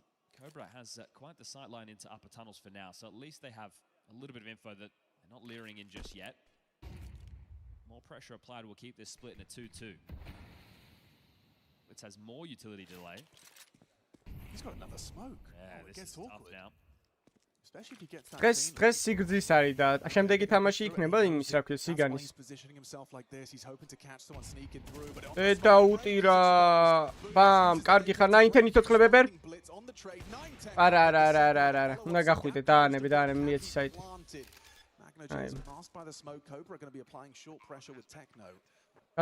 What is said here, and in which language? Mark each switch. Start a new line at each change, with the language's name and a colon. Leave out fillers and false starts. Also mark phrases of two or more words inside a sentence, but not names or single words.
English: Cobra has quite the sight line into upper tunnels for now, so at least they have a little bit of info that they're not leering in just yet. More pressure applied will keep this split in a 2-2. Blitz has more utility delay. He's got another smoke. Yeah, this is tough now. Especially if he gets that.
Georgian: დღეს სიგრძის არის და შემდეგი თამაში იქნება იმის რა ქვია სიგანის. დაუტირა. ბამ, კარგი ხარ, 9-10 იცოცხლე ბებერ. არა. უნდა გახვიდე, დაანები, მიეცი საიტი.